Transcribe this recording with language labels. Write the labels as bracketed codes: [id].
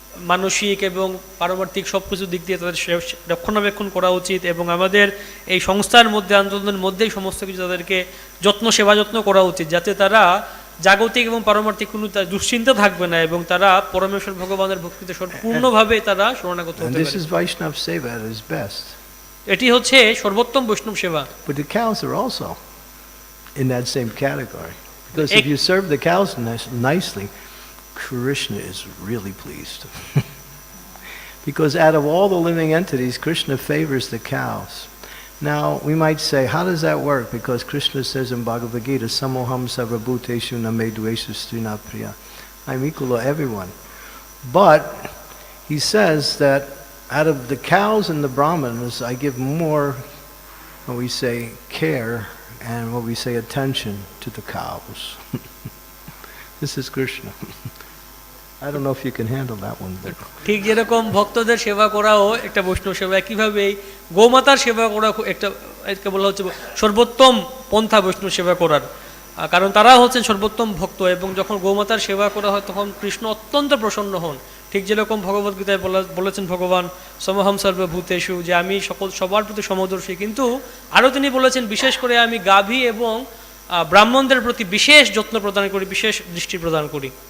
[bn] মানসিক এবং পারমার্থিক সব কিছু দিক দিয়ে তাদের রক্ষণাবেক্ষণ করা উচিত, এবং আমাদের এই সংস্থার মধ্যে আন্দোলনের মধ্যেই সমস্ত কিছু তাদেরকে সেবা যত্ন করা উচিত, যাতে তারা জাগতিক এবং পারমার্থিক কোনো দুশ্চিন্তা থাকবে না এবং তারা পরমেশ্বর ভগবানের ভক্তিতে সম্পূর্ণভাবে তারা শরণাগত হতে [en] This is [bn] পারে। [en] Vaishnava Seva at its best. [bn] এটি হচ্ছে সর্বোত্তম বৈষ্ণব সেবা। [en] But the cows are also in that same category. Because if you serve the cows nicely, Krishna is really pleased. Because out of all the living entities, Krishna favors the cows. Now, we might say, how does that work? Because Krishna says in Bhagavad Gita, [sa] Samoham sarvabhuteshu namedveshu strinapriya. [en] I'm equal to everyone. But he says that out of the cows and the brahmanas, I give more, what we say, care and what we say, attention to the cows. This is Krishna. I don't know if you can handle that one. But [bn] ঠিক যেরকম ভক্তদের সেবা করাও একটা বৈষ্ণব সেবা, একইভাবে গোমাতার সেবা করা একটা বলা হচ্ছে সর্বোত্তম পন্থা বৈষ্ণব সেবা করার, কারণ তারা হচ্ছেন সর্বোত্তম ভক্ত, এবং যখন গোমাতার সেবা করা হয় তখন কৃষ্ণ অত্যন্ত প্রসন্ন হন। ঠিক যেরকম ভগবদ্গীতায় বলেছেন ভগবান [sa] সমহম সর্বভূতেষু, [bn] যে আমি সবার প্রতি সমদর্শী, কিন্তু আরও তিনি বলেছেন বিশেষ করে আমি গাভী এবং ব্রাহ্মণদের প্রতি বিশেষ যত্ন প্রদান করি, বিশেষ দৃষ্টি প্রদান করি।